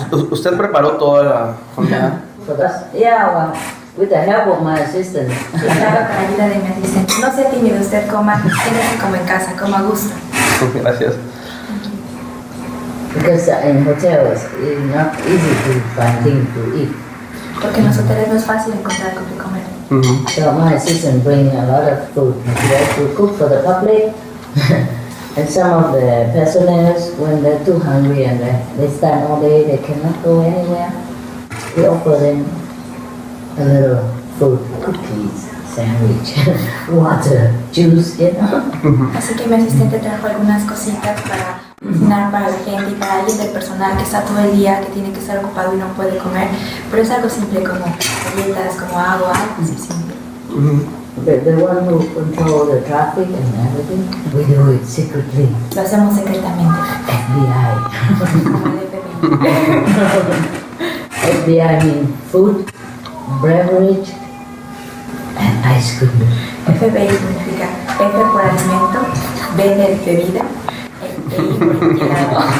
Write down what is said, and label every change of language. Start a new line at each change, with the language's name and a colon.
Spanish: ¿Usted preparó toda la comida?
English: Yeah, well, with the help of my assistant.
Spanish: Claro, con la ayuda de mi asistente. No sea tímido, usted coma, siéntese como en casa, coma a gusto. Gracias.
English: Because in hotels it's not easy to find things to eat.
Spanish: Porque en los hoteles no es fácil encontrar algo que comer.
English: So my assistant brings a lot of food. She has to cook for the public. And some of the personnel, when they're too hungry and they stand all day, they cannot go anywhere, we offer them a little food, cookies, sandwich, water, juice, you know.
Spanish: Así que mi asistente trajo algunas cositas para cocinar para la gente y para alguien del personal que está todo el día, que tiene que estar ocupado y no puede comer. Pero es algo simple como galletas, como agua, algo así simple.
English: The one who controls the traffic and everything, we do it secretly.
Spanish: Lo hacemos secretamente.
English: FBI.
Spanish: Como el FBI.
English: FBI means food, beverage, and ice cream.
Spanish: FBI significa F por alimento, B de bebida, E por helado.